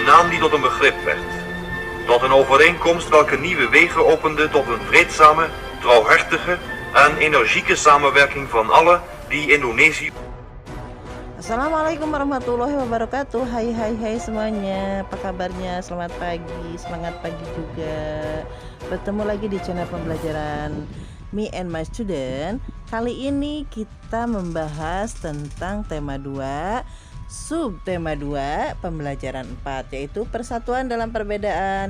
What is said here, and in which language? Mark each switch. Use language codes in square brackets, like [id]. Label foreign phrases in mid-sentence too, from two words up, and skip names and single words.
[nl] naam die tot een begrip werd. Tot een overeenkomst welke nieuwe wegen opende tot een vreedzame, trouwhartige en energieke samenwerking van alle die Indonesië. [ar] السلام عليكم ورحمة الله وبركاته. [id] Hai semuanya, apa kabarnya? Selamat pagi, semangat pagi juga. Bertemu lagi di channel pembelajaran Me and My Student. Kali ini kita membahas tentang tema 2, subtema 2, pembelajaran 4, yaitu persatuan dalam perbedaan.